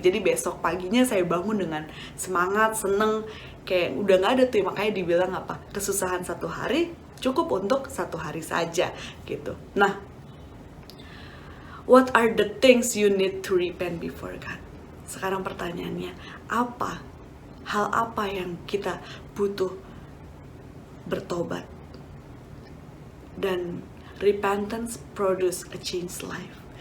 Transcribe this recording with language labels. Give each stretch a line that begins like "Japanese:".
Indonesian: Jadi besok paginya saya bangun dengan semangat, seneng, kayak udah gak ada tuh. Makanya dibilang apa? Kesusahan satu hari cukup untuk satu hari saja gitu.
English: Nah, what are the things you need to repent before God?
Indonesian: Sekarang pertanyaannya, apa? Hal apa yang kita butuh bertobat?
English: Dan repentance produce a changed life.